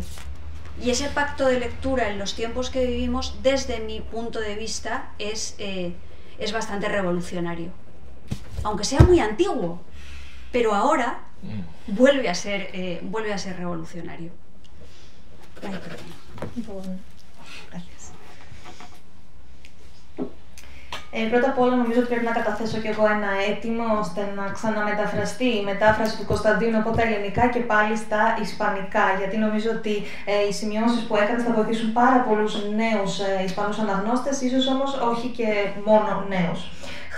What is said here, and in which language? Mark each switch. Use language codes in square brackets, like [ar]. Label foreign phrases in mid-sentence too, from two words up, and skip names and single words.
[es] Y ese pacto de lectura en los tiempos que vivimos, desde mi punto de vista, es bastante revolucionario. Aunque sea muy antiguo, pero ahora vuelve a ser revolucionario. Ay, perdón. Gracias. [el] Πρώτα απ' όλα νομίζω ότι πρέπει να καταθέσω και εγώ ένα αίτημα ώστε να ξαναμεταφραστεί η μετάφραση του Κωνσταντίνου από τα ελληνικά και πάλι στα ισπανικά, γιατί νομίζω ότι οι σημειώσεις που έκανες θα βοηθήσουν πάρα πολλούς νέους Ισπανούς αναγνώστες, ίσως όμως όχι και μόνο νέους.